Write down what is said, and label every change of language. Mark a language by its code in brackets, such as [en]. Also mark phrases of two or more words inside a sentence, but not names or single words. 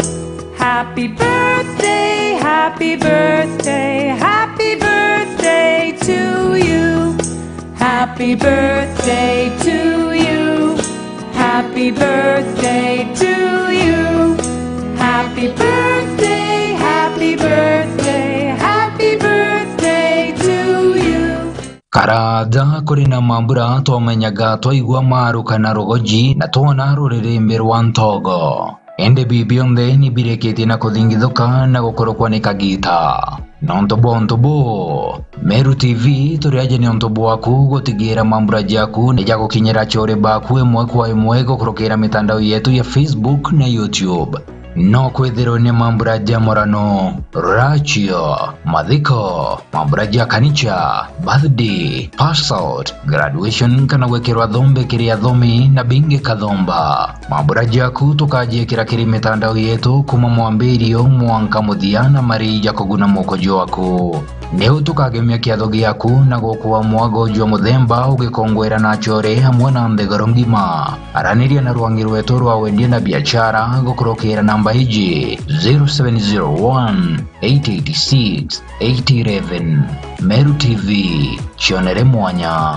[en] Happy birthday, happy birthday, happy birthday to you. Happy birthday to you. Happy birthday to you. Happy birthday, happy birthday, happy birthday to you. [mer] Karaja kuri na mambura twomenyaga twaigua maru kana rogoji na twona rurĩrĩmbĩ rwa ntogo ende bibionde ni bireketie na kuthingithuka na gukorokwa ni kagita nontobo Meru TV turiaje ni ontobo waku gutigira mambura jaku ni jagukinyira chore baku emwe kwa emwe gukorokera mitandao yetu ya Facebook na YouTube no kwethero ni mambura jamorano rachio madhiko mambura ja kanicha [en] birthday pass out graduation [mer] kana wekerwa dhombe kiria dhomi na binge kadhomba mambura jaku tukaje kiri mitandao yetu kuma mwambirio mwanka muthiana mari jakoguna mokojo wako neu tukagemia kiatho giaku na gukua mwago jwa muthemba ugikongwera na chore hamwe na ndegoro ngima araniria na rwangi rwetu rwa wendia na biashara gukorokera namba hiji 0701 886 811 Meru TV chionere mwanya